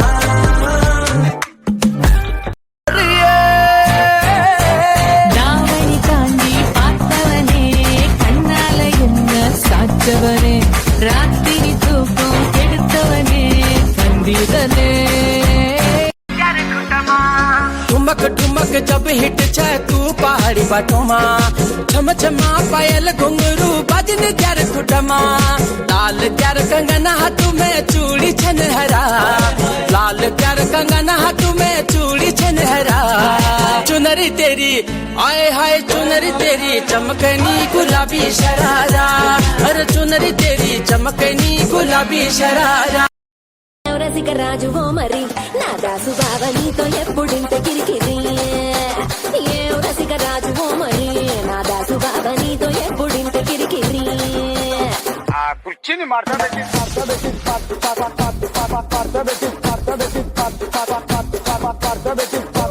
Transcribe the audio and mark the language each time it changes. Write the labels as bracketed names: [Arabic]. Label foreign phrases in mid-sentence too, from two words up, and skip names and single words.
[Tamil] தாவணி தாண்டி பார்த்தவனே கண்ணால என்ன சாச்சவனே, ராத்திரி தூக்கம் கெடுத்தவனே சந்திரனே. [Garhwali] ठुमक ठुमक जब हिट छे तू पहाड़ी बाटोमा छम छमा पायल घुंगरू बजन क्यार खुटमा. लाल क्यार कंगना हाथ में चूड़ी छनहरा, लाल क्यार कंगना हाथ में चूड़ी छनहरा. चुनरी तेरी आए हाय चुनरी तेरी चमकनी गुलाबी शरारा, अरे चुनरी तेरी चमकनी गुलाबी शरारा. [Telugu] రసికరాజు ఓ మరి నా దాసు బావ నీతో ఎప్పుడింత కిరికిరి. ఏ రసికరాజు ఓ మరి నా దాసు బావ నీతో ఎప్పుడింత కిరికిరి. కుర్చీని మార్చబెట్టి